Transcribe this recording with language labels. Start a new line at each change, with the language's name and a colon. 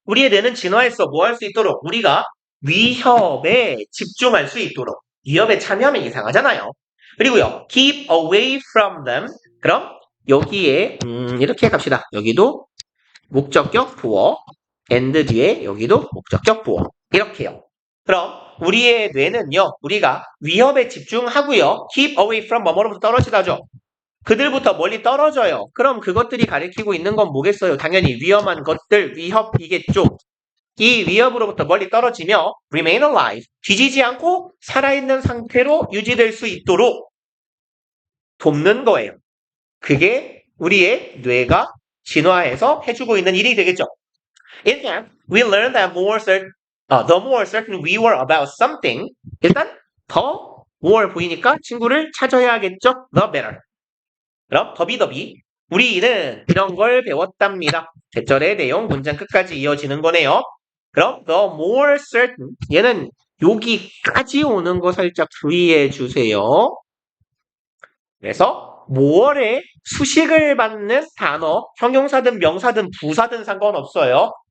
Korean: 우리의 뇌는 진화해서 뭐 할 수 있도록 우리가 위협에 집중할 수 있도록 위협에 참여하면 이상하잖아요. 그리고요.
English: keep away from them.
Korean: 그럼 여기에 이렇게 갑시다. 여기도 목적격 보어 and 뒤에 여기도 목적격 보어 이렇게요. 그럼 우리의 뇌는요. 우리가 위협에 집중하고요.
English: keep away from
Korean: 뭐뭐로부터 떨어지다죠. 그들부터 멀리 떨어져요. 그럼 그것들이 가리키고 있는 건 뭐겠어요? 당연히 위험한 것들, 위협이겠죠. 이 위협으로부터 멀리 떨어지며
English: remain alive,
Korean: 뒤지지 않고 살아있는 상태로 유지될 수 있도록 돕는 거예요. 그게 우리의 뇌가 진화해서 해주고 있는 일이 되겠죠.
English: In fact, we learned that the more certain we were about something,
Korean: 일단 더 more 보이니까 친구를 찾아야겠죠.
English: The better.
Korean: 그럼 더비더비 우리는 이런 걸 배웠답니다. 대절의 내용 문장 끝까지 이어지는 거네요. 그럼
English: the more certain
Korean: 얘는 여기까지 오는 거 살짝 주의해 주세요. 그래서 more의 수식을 받는 단어 형용사든 명사든 부사든 상관없어요.